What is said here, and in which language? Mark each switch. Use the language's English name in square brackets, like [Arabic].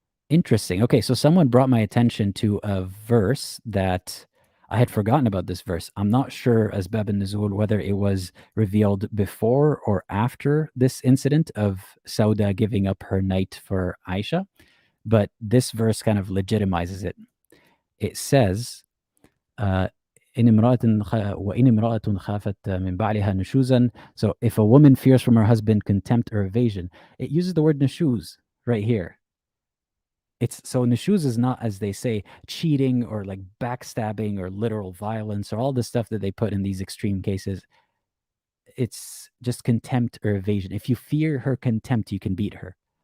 [English] Interesting. Okay, so someone brought my attention to a verse that I had forgotten about this verse. I'm not sure, Asbab al-Nuzul, whether it was revealed before or after this incident of Sauda giving up her night for Aisha, but this verse kind of legitimizes it. [Arabic] It says, إن امرأة خافت من بعلها نشوزا. [English] So if a woman fears from her husband contempt or evasion, it uses the word nushuz right here. So nushuz is not, as they say, cheating or like backstabbing or literal violence or all the stuff that they put in these extreme cases. It's just contempt or evasion. If you fear her contempt, you can beat her.